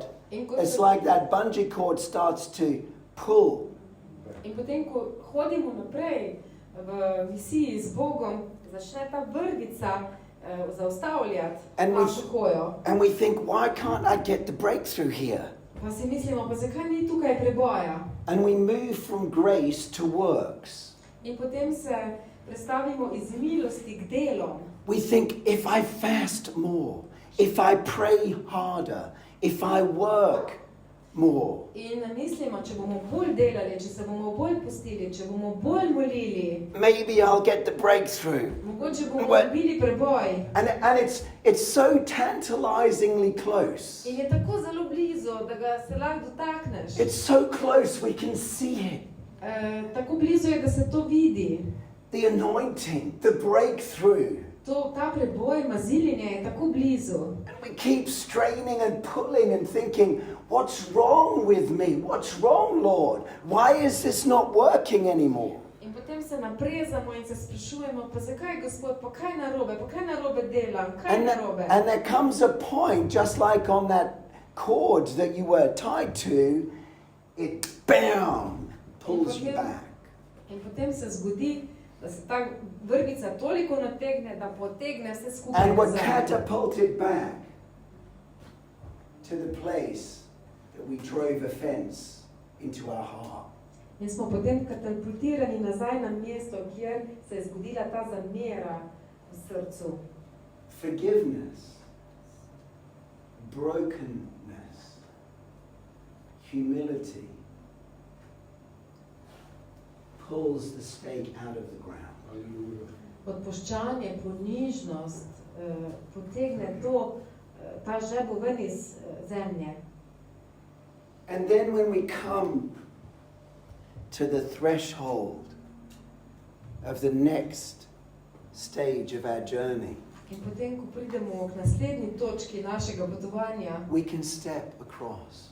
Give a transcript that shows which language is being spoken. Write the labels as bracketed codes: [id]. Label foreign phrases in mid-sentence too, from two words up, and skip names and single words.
[sl] In, ko [en] it's [sl] se, [en] like that bungee cord starts to pull. [sl] in potem, ko hodimo naprej v misiji z Bogom, začne ta vrvica zaustavljati [en] And we- [sl] našo hojo. [en] And we think, why can't I get the breakthrough here? [sl] Pa si mislimo, pa zakaj ni tukaj preboja? [en] And we move from grace to works. [sl] In potem se prestavimo iz milosti k delom. [en] We think, if I fast more, if I pray harder, if I work more, [sl] In mislimo, če bomo bolj delali, če se bomo bolj postili, če bomo bolj molili, [en] maybe I'll get the breakthrough. [sl] mogoče bomo [en] Well- [sl] dobili preboj. [en] And it's so tantalizingly close. [sl] In je tako zelo blizu, da ga se lahko dotakneš. [en] It's so close we can see it. [sl] Tako blizu je, da se to vidi. [en] The anointing, the breakthrough. [sl] Ta preboj, maziljenje je tako blizu. [en] And we keep straining and pulling and thinking, what's wrong with me? What's wrong, Lord? Why is this not working anymore? [sl] In potem se naprezamo in se sprašujemo, pa zakaj, Gospod, pa kaj narobe delam, kaj narobe. [en] And there comes a point, just like on that cord that you were tied to, it bam, pulls you back. [sl] In potem se zgodi, da se ta vrvica toliko nategne, da potegne vse skupaj [en] And we're [sl] nazaj. [en] catapulted back to the place that we drove offense into our heart. [sl] In smo potem katapultirani nazaj na mesto, kjer se je zgodila ta zamera v srcu. [en] Forgiveness, brokenness, humility pulls the stake out of the ground. [sl] Odpuščanje, ponižnost potegne ta žebo ven iz zemlje. [en] And then when we come to the threshold of the next stage of our journey, [sl] In potem, ko pridemo k naslednji točki našega potovanja, [en] we can step across.